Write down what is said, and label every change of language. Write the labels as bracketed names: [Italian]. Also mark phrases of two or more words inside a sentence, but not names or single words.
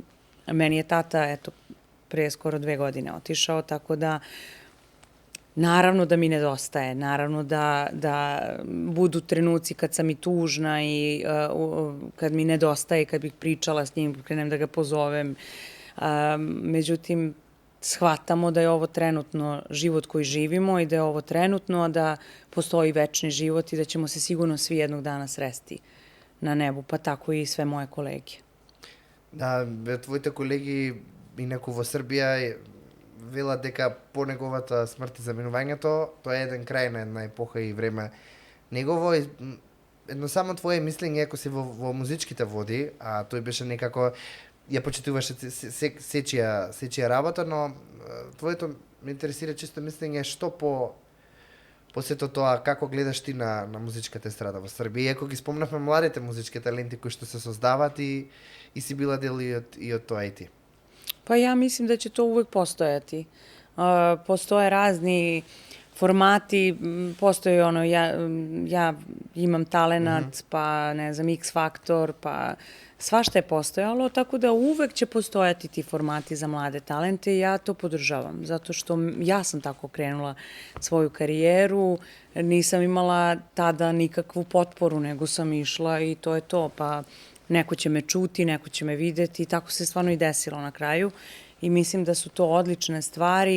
[Serbian] Meni je tata, pre skoro 2 godine otišao, tako da naravno da mi nedostaje, naravno da budu trenuci kad sam i tužna i kad mi nedostaje, kad bih pričala s njim, krenem da ga pozovem. Međutim, shvatamo da je ovo trenutno život koji živimo i da je ovo trenutno, a da postoji večni život i da ćemo se sigurno svi jednog dana sresti na nebu, pa tako i sve moje kolege. [Macedonian] Да, твоите колеги инаку во Србија вела дека по неговата смрт и заминувањето, тоа е еден крај на една епоха и време негово. Едно само твое мислење, ако си во музичките води, а тој беше некако, ја почитуваше сечија работа, но твоето ме интересира чисто мислење што по сето тоа, како гледаш ти на музичката естрада во Србија, ако ги спомнавме младите музички таленти кои што се создават и си била дел и од тоа и ти. [Serbian] Pa ja mislim da će to uvek postojati. Postoje razni formati, postoji ono, ja imam talenat, pa ne znam, X Faktor, pa svašta je postojalo, tako da uvek će postojati ti formati za mlade talente i ja to podržavam, zato što ja sam tako krenula svoju karijeru, nisam imala tada nikakvu potporu, nego sam išla i to je to, pa neko će me čuti, neko će me videti i tako se stvarno i desilo na kraju i mislim da su to odlične stvari.